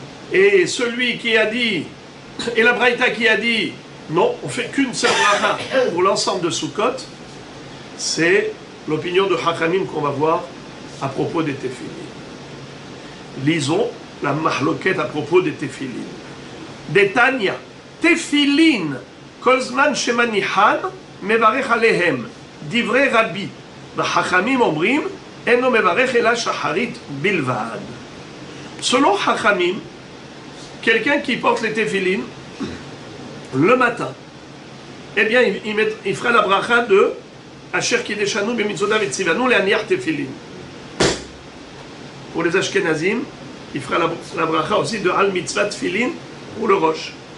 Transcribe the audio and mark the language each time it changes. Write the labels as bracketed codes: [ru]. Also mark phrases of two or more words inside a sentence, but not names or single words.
[fr] Et celui qui a dit, et la Braïta qui a dit, non, on fait qu'une seule bracha pour l'ensemble de Sukkot, c'est l'opinion de Hachamim qu'on va voir à propos des Tefillin. Lisons la mahloket à propos des Tefillin. [he] דתניא תפילין כל זמן שמניחן מברך עליהם דברי רבי חכמים אומרים אינו מברך אלא שחרית בלבד. [fr] Selon Hachamim, quelqu'un qui porte les Tefillin le matin, eh bien, il fera la bracha de [he] אשר קדשנו במצותיו וצונו להניח תפילין. [fr] Pour les Ashkenazim, il fera la bracha aussi de [he] על מצות תפילין [fr] pour le Rosh.